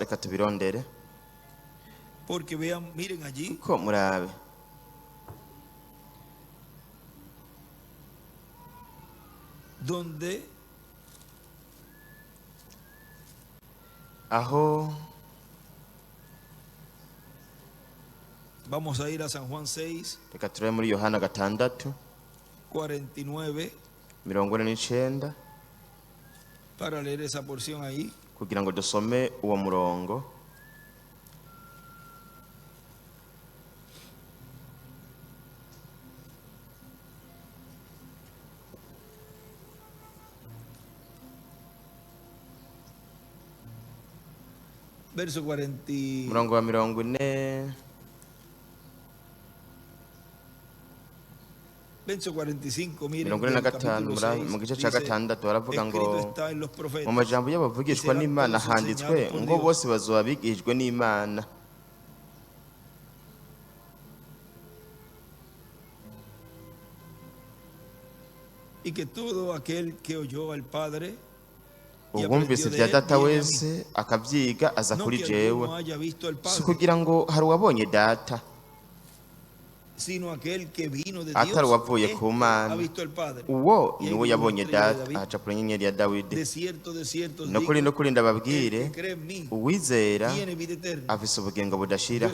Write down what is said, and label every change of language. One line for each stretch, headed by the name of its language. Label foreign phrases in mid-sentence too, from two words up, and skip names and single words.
Rundi: Reka tubirondere kuko murabe aho.
Spanish: Vamos a ir a San Juan 6.
Rundi: Reka turebe muri Yohana 6:49
Spanish: para leer esa porción ahí.
Rundi: Kugira ngo dusome uwo murongo.
Spanish: Verso 40.
Rundi: Murongo wa 40.
Spanish: Verso 45, miren,
Rundi: mu gice cya 6 baravuga ngo mu majambo y'abavugishwa n'Imana handitswe ngo bose bazoba bigishijwe n'Imana.
Spanish: Y que todo aquel que oyó al Padre
Rundi: ubumvise bya data wese akabyiga aza kuri jewe, si kugira ngo hari uwabonye data, atari uwavuye ku Mana. Uwo niwe yabonye data. Ahaca ku nyenyeri ya Dawidi. No kuri ndababwire, uwizera afise ubugingo budashira.